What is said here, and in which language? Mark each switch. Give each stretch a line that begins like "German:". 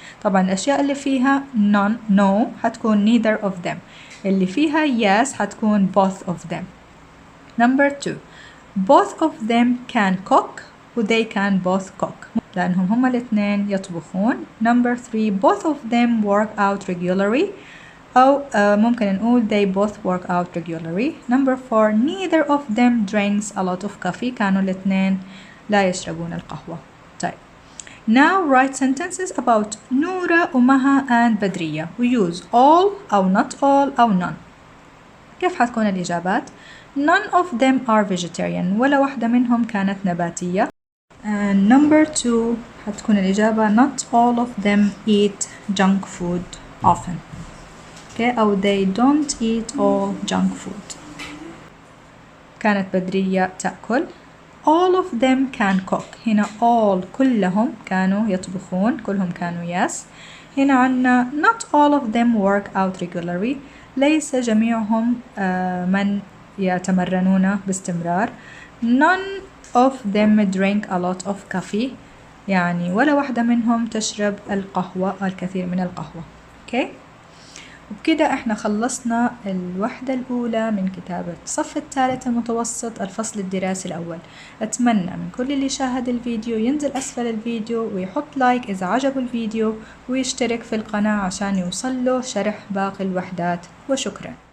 Arabic: طبعا الأشياء اللي فيها no حتكون
English: neither of them،
Arabic: اللي فيها yes حتكون
English: both of them. number 2 both of them can cook و they can both cook،
Arabic: لأنهم هما الاثنين يطبخون.
English: number 3 both of them work out regularly،
Arabic: أو ممكن نقول
English: they both work out regularly. number 4 neither of them drinks a lot of coffee،
Arabic: كانوا الاثنين لا يشربون القهوة.
English: طيب now write sentences about نورة ومها and بدرية. we use all أو not all أو none.
Arabic: كيف حتكون الإجابات؟
English: none of them are vegetarian،
Arabic: ولا واحدة منهم كانت نباتية.
English: and number 2
Arabic: حتكون الإجابة
English: not all of them eat junk food often. Okay. أو they don't eat all junk food.
Arabic: كانت بدرية تأكل.
English: all of them can cook.
Arabic: هنا all كلهم كانوا يطبخون، كلهم كانوا yes.
English: هنا عنا not all of them work out regularly.
Arabic: ليس جميعهم من يتمرنون باستمرار.
English: none of them drink a lot of coffee.
Arabic: يعني ولا واحدة منهم تشرب القهوة، الكثير من القهوة.
English: okay.
Arabic: وبكده احنا خلصنا الوحدة الأولى من كتاب الصف الثالث المتوسط الفصل الدراسي الأول. أتمنى من كل اللي شاهد الفيديو ينزل أسفل الفيديو ويحط لايك إذا عجبه الفيديو، ويشترك في القناة عشان يوصل له شرح باقي الوحدات. وشكرا.